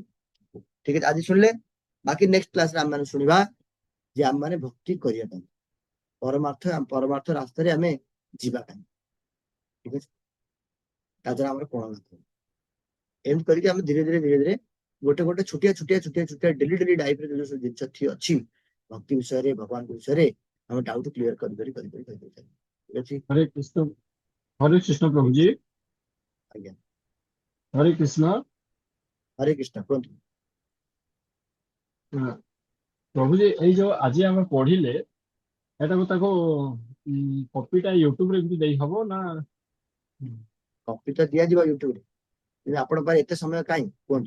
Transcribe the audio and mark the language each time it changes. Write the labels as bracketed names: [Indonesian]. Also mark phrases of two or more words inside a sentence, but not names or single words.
[Odia] ଠିକ ଅଛି, ଆଜି ଶୁଣିଲେ, ବାକି [English] next classରେ [Odia] ଆମେ ମାନେ ଶୁଣିବା ଯେ ଆମେ ମାନେ ଭକ୍ତି କରିବା ପାଇଁ, ପରମାର୍ଥ ରାସ୍ତାରେ ଆମେ ଯିବା ପାଇଁ। ଠିକ ଅଛି, ତା ଦ୍ୱାରା ଆମର କଣ ଲାଭ, ଏମିତି କରିକି ଆମେ ଧୀରେ ଧୀରେ ଗୋଟେ ଗୋଟେ ଛୋଟିଆ [English] daily lifeରେ [Odia] ଯୋଉ ସବୁ ଜିନିଷ ଅଛି ଭକ୍ତି ବିଷୟରେ, ଭଗବାନଙ୍କ ବିଷୟରେ ଆମେ [English] doubt clear [Odia] କରି ଠିକ ଅଛି। [Hindi] हरे कृष्ण प्रभु जी। [Odia] ଆଜ୍ଞା, [Hindi] हरे कृष्ण। [Odia] ହରେ କୃଷ୍ଣ, କୁହନ୍ତୁ। [Hindi] प्रभु जी [Odia] ଏଇ ଯୋଉ ଆଜି ଆମେ ପଢିଲେ ଏଟାକୁ ତାକୁ କପିଟା ୟୁଟ୍ୟୁବରେ ଏମିତି ଦେଇ ହବ ନା? କପି ତ ଦିଆଯିବ ୟୁଟ୍ୟୁବରେ, କିନ୍ତୁ ଆପଣଙ୍କ ପାଖରେ ଏତେ ସମୟ କାହିଁ କୁହନ୍ତୁ?